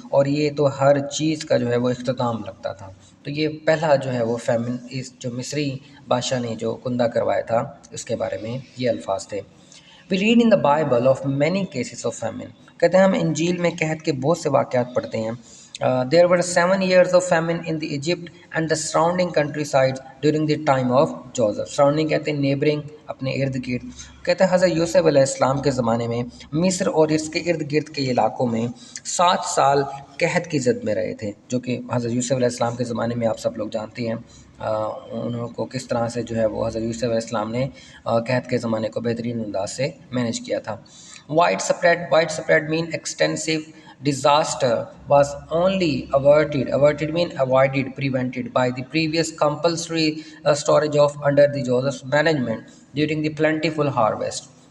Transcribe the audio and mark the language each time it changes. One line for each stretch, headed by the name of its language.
Urdu: اور یہ تو ہر چیز کا جو ہے وہ اختتام لگتا تھا. تو یہ پہلا جو ہے وہ فیمن، اس جو مصری بادشاہ نے جو کندہ کروایا تھا اس کے بارے میں یہ الفاظ تھے.
English: We read in the Bible of many cases of famine.
Urdu: کہتے ہیں ہم انجیل میں قحط کے بہت سے واقعات پڑھتے ہیں.
English: There were 7 years of famine in the Egypt and the surrounding countryside during the time of Joseph.
Urdu: Surrounding کہتے ہیں نیبرنگ، اپنے ارد گرد. کہتے ہیں حضرت یوسف علیہ السلام کے زمانے میں مصر اور اس کے ارد گرد کے علاقوں میں 7 سال قحط کی زد میں رہے تھے، جو کہ حضرت یوسف علیہ السلام کے زمانے میں آپ سب لوگ جانتے ہیں انہوں کو کس طرح سے جو ہے وہ حضرت یوسف علیہ السلام نے قحط کے زمانے کو بہترین انداز سے مینیج کیا تھا.
English: Widespread mean extensive disaster was only averted mean avoided prevented by the previous compulsory storage of under the Joseph's management during the plentiful harvest.